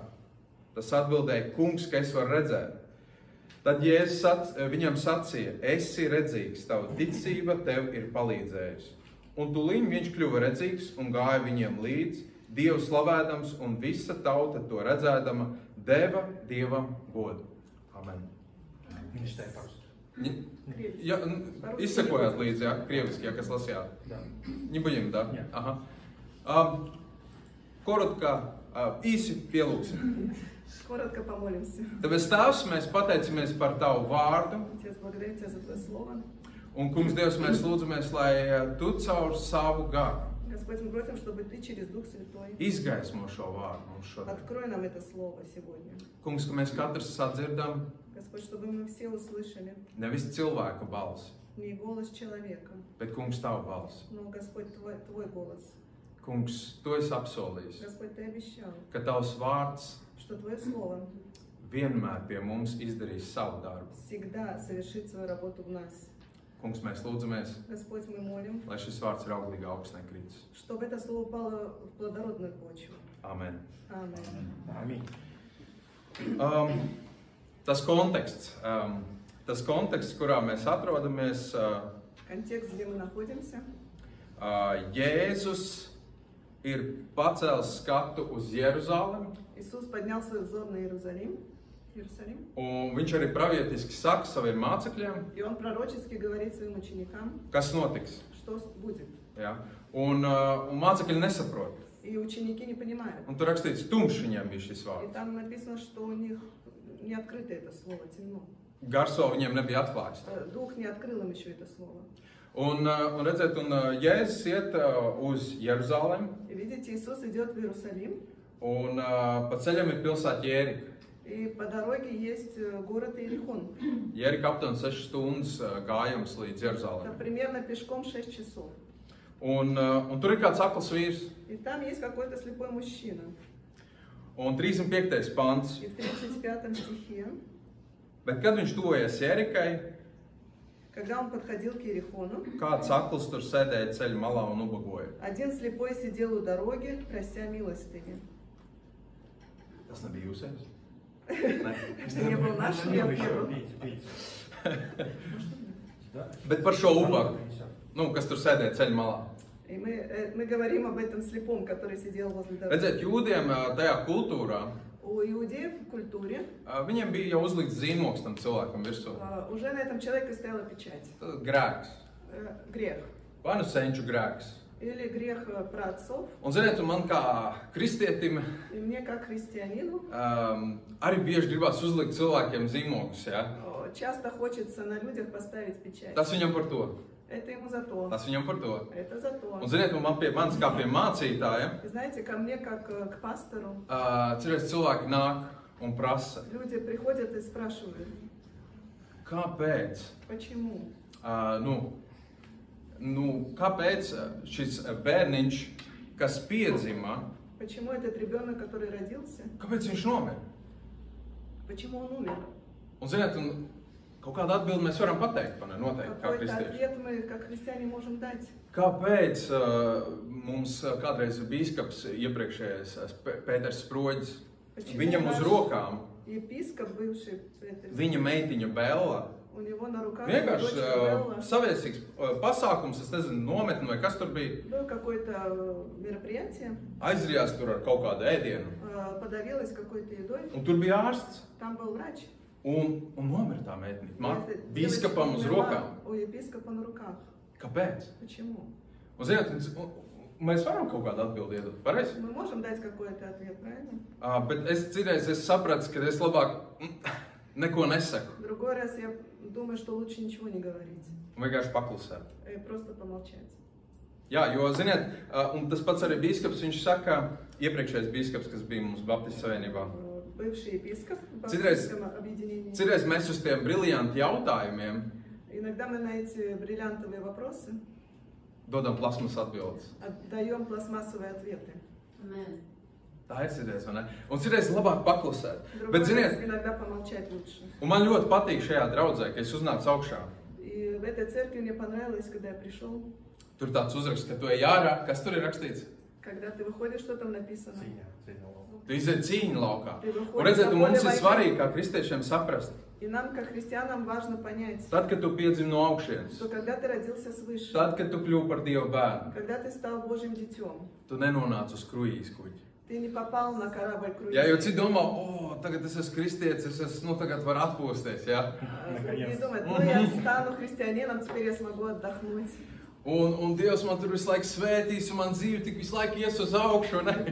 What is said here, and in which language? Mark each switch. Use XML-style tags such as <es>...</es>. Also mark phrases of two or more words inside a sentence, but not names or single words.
<lv>Tas atbildēja: kungs, ka es varu redzēt. Tad Jēzus viņam sacīja: esi redzīgs, tava ticība tev ir palīdzējusi. Un tūlīt viņš kļuva redzīgs un gāja viņiem līdzi, Dievu slavēdams, un visa tauta to redzēdama deva Dievam godu. Amen.</lv> <ru>Не читай по-русски.</ru> <lv>Ja, izsekojāt līdzi, jā, krieviski, jā, kas lasījāt?</lv> <ru>Да. Не будем, да? Нет. Ага. Коротко,</ru> <lv>īsi pielūksim.</lv> <ru>Коротко помолимся.</ru> <lv>Tāpēc, Tēvs, mēs pateicamies par Tavu vārdu.</lv> <ru>Отец, благодарю Тебя за Твое Слово.</ru> <lv>Un, Kungs, Dievs, mēs lūdzamies, lai Tu caur savu garu</lv> <ru>Господь, мы просим, чтобы Ты через Дух Святой</ru> <lv>izgaismo šo vārdu mums šodien.</lv> <ru>открой нам это Слово сегодня.</ru> <lv>Kungs, ka mēs katrs sadzirdam</lv> <ru>Господь, чтобы мы все услышали</ru> <lv>nevis cilvēku balsi,</lv> <ru>не голос человека,</ru> <lv>bet, Kungs, Tavu balsi.</lv> <ru>но, Господь, Твой голос.</ru> <lv>Kungs, Tu esi apsolījis,</lv> <ru>Господь, Ты обещал,</ru> <lv>ka Tavs vārds</lv> <ru>что Твое Слово</ru> <lv>vienmēr pie mums izdarīs savu darbu.</lv> <ru>всегда совершит свою работу в нас.</ru> <lv>Kungs, mēs lūdzamies,</lv> <ru>Господь, мы молим,</ru> <lv>lai šis vārds ir auglīgi augstnē kritis.</lv> <ru>чтобы это Слово упало в плодородную почву.</ru> <lv>Amen.</lv> <ru>Аминь. Аминь.</ru> <lv>Tas konteksts. tas konteksts, kurā mēs atrodamies,</lv> <ru>Контекст, где мы находимся.</ru> <lv>Jēzus ir pacēlis skatu uz Jeruzalemi,</lv> <ru>Иисус поднял свой взор на Иерусалим.</ru> <lv>un viņš arī pravietiski saka saviem mācekļiem,</lv> <ru>И он пророчески говорит своим ученикам,</ru> <lv>kas notiks.</lv> <ru>что будет.</ru> <lv>Ja? Un mācekļi nesaprot.</lv> <ru>И ученики не понимают.</ru> <lv>Un tur rakstīts, tumšs viņiem bija šis</lv> <ru>И</ru> <lv>vārds.</lv> <ru>там написано, что у них не открыто это слово, темно.</ru> <lv>Gars vēl viņiem nebija atklājis.</lv> <ru>Дух не открыл им еще это слово.</ru> <lv>Un redziet, Jēzus iet uz Jeruzalemi,</lv> <ru>И видите, Иисус идет в Иерусалим,</ru> <lv>un pa ceļam ir pilsēta Jērika.</lv> <ru>и по дороге есть город Иерихон.</ru> <lv>Jērika aptuveni 6 stundas gājums līdz</lv> <ru>Это</ru> <lv>Jeruzalemei.</lv> <ru>примерно пешком 6 часов.</ru> <lv>Un tur ir kāds akls vīrs.</lv> <ru>И там есть какой-то слепой мужчина.</ru> <lv>Un 305. pants.</lv> <ru>И в 35 стихе,</ru> <lv>Bet, kad viņš tuvojas Jērikai,</lv> <ru>когда он подходил к Иерихону,</ru> <lv>kāds akls tur sēdēja ceļa malā un ubagoja.</lv> <ru>один слепой сидел у дороги, прося милостыни.</ru> <lv>Tas nebija jūsējs?</lv> <ru>Что не был наш, Не, я вы еще первый. пейте. Да?</ru> <lv>Bet par šo ubagu, kas tur sēdēja ceļa malā.</lv> <ru>И мы говорим об этом слепом, который сидел возле дороги.</ru> <lv>Redziet, jūdiem tajā kultūrā,</lv> <ru>У иудеев в культуре</ru> <lv>viņiem bija jau uzlikts zīmogs tam cilvēkam virsū.</lv> <ru>уже на этом человеке стояла печать.</ru> <lv>Grēks.</lv> <ru>Gрех.</ru> <lv>Vai nu senču grēks.</lv> <ru>Или грех праотцов.</ru> <lv>Un, ziniet, man kā kristietim</lv> <ru>И мне, как христианину,</ru> <lv>arī bieži gribās uzlikt cilvēkiem zīmogus. Ja?</lv> <ru>часто хочется на людях поставить печать.</ru> <lv>Tas viņam par to.</lv> <ru>Это ему за то.</ru> <lv>Tas viņam par to.</lv> <ru>Это за то.</ru> <lv>Un, ziniet, man pie manis kā pie mācītāja,</lv> <ru>И знаете, ко мне, как к пастору,</ru> <lv>cerēs cilvēki nāk un prasa,</lv> <ru>люди приходят и спрашивают,</ru> <lv>kāpēc?</lv> <ru>почему?</ru> <lv>Kāpēc šis bērniņš, kas piedzima,</lv> <ru>Почему этот ребенок, который родился,</ru> <lv>kāpēc viņš nomira?</lv> <ru>почему он умер?</ru> <lv>Un, ziniet, kaut kādu atbildi mēs varam pateikt, vai ne, noteikti, kā</lv> <ru>Какой-то</ru> <lv>kristieši.</lv> <ru>ответ мы, как христиане, можем дать.</ru> <lv>Kāpēc mums kādreiz bīskaps iepriekšējais Pēters Sproģis, viņam uz rokām,</lv> <ru>Епископ, бывший Петр,</ru> <lv>viņa meitiņa Bella,</lv> <ru>у него на руках</ru> <lv>vienkārši</lv> <ru>дочка Белла.</ru> <lv>saviesīgs pasākums, es nezinu, nometni vai kas tur bija,</lv> <ru>Было какое-то мероприятие,</ru> <lv>aizrijās tur ar kaut kādu ēdienu.</lv> <ru>подавилась какой-то едой,</ru> <lv>Un tur bija ārsts,</lv> <ru>там был врач.</ru> <lv>un nomira tā meitene.</lv> <ru>Эта</ru> <lv>Bīskapam uz</lv> <ru>девочка</ru> <lv>rokām.</lv> <ru>умерла у епископа на руках.</ru> <lv>Kāpēc?</lv> <ru>Почему?</ru> <lv>Un, ziniet, mēs varam kaut kādu atbildi iedot, pareizi?</lv> <ru>Мы можем дать какой-то ответ, правильно?</ru> <lv>Bet es citreiz sapratu, ka es labāk neko nesaku.</lv> <ru>В другой раз я думаю, что лучше ничего не говорить,</ru> <lv>Un vienkārši paklusēt.</lv> <ru>просто помолчать.</ru> <lv>Jā, jo, ziniet, un tas pats arī bīskaps, viņš saka, iepriekšējais bīskaps, kas bija mums Baptistu savienībā.</lv> <ru>Бывший епископ в</ru> <lv>Цитreiz-</lv> <ru>Баптистском объединении.</ru> <lv>Citreiz mēs uz tiem briljanti jautājumiem</lv> <ru>Иногда мы на эти бриллиантовые вопросы</ru> <lv>dodam plasmas atbildes.</lv> <ru>отдаем пластмассовые ответы.</ru> <lv>Tā ir citreiz, vai ne? Un citreiz labāk paklusēt.</lv> <ru>В</ru> <lv>Bet,</lv> <ru>другой</ru> <lv>ziniet,</lv> <ru>раз иногда помолчать лучше.</ru> <lv>un man ļoti patīk šajā draudzē, ka es uznācu augšā.</lv> <ru>И в этой церкви мне понравилось, когда я пришел,</ru> <lv>Tur tāds uzraksts, ka tu ej ārā, kas tur ir rakstīts?</lv> <ru>когда ты выходишь, что там написано. Синяя лава.</ru> <lv>Tu iziet cīņu laukā. Tu Un redziet, un mums ir vai- svarīgi, kā kristiešiem saprast,</lv> <ru>И нам, как христианам, важно понять,</ru> <lv>tad, kad tu piedzimi no augšienes,</lv> <ru>что когда ты родился свыше,</ru> <lv>tad, kad tu kļuvi par Dieva bērnu,</lv> <ru>когда ты стал Божьим детем,</ru> <lv>tu nenonāc uz kruīzes kuģi.</lv> <ru>ты не попал на корабль</ru> <lv>Jā, jo</lv> <ru>круиза.</ru> <lv>citi domā, tagad es esmu kristietis, es tagad varu atpūsties, jā.</lv> <ru>Другие думают, я стану христианином, теперь я смогу отдохнуть.</ru> <lv>Un Dievs man tur visu laiku svētīs, un man dzīve tik visu laiku ies uz augšu, ne?</lv>